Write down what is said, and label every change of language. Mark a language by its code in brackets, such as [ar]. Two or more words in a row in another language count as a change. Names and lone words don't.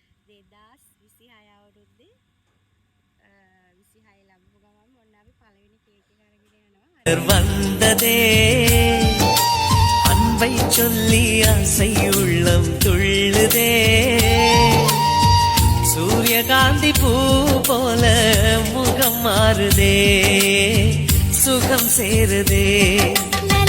[si] 2026 අවුරුද්දේ 26 ලැබපු ගමන් ඔන්න අපි පළවෙනි කේක් එක අරගෙන යනවා. [ta] வந்ததே அன்பை சொல்லி ஆசை உள்ளம் துள்ளுதே சூரியகாந்தி பூ போல முகம் மாறுதே சுகம் சேருதே